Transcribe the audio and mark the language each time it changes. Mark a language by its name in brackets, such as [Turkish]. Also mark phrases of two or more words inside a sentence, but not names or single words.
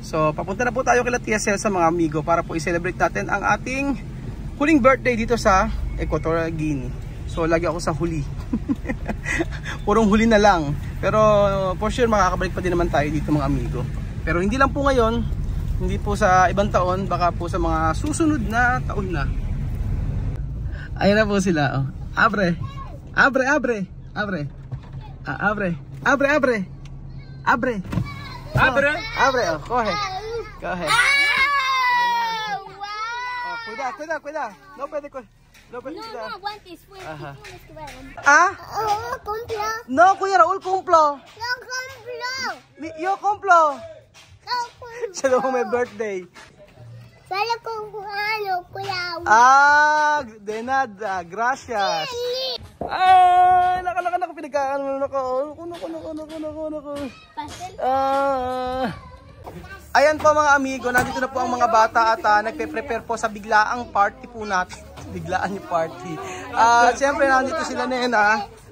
[Filipino] So, papunta na po tayo kila Tia Cel sa mga amigo para po i-celebrate natin ang ating huling birthday dito sa Equatorial Guinea. So, lagi ako sa huli. Purong huli na lang. Pero, [English] for sure, [Filipino] makakabalik pa din naman tayo dito mga amigo. Pero hindi lang po ngayon, hindi po sa ibang taon, baka po sa mga susunod na taon na. Ayan na po sila. [Spanish] Oh. Abre. Abre, abre. Abre. Abre. Abre, abre. Abre. Abre. Abre. Oh, coge. Coge. Oh, cuida. No puede coger. No, aguantes, pues. Ajá. Ah? Cumplo. No, kuya Raul, kumplo. No cumplo. Yo kumplo. No cumplo. [Filipino] Siya daw may birthday. [Spanish] Solo con cuidado. Ah, de nada. Gracias. [Filipino] Ah, naka pinagkaan mo nako. Pastel. Ayan po mga amigo, nandito na po ang mga bata at nagpe-prepare po sa biglaang party po natin. Biglaan yung party. Siyempre nandito sila Nena.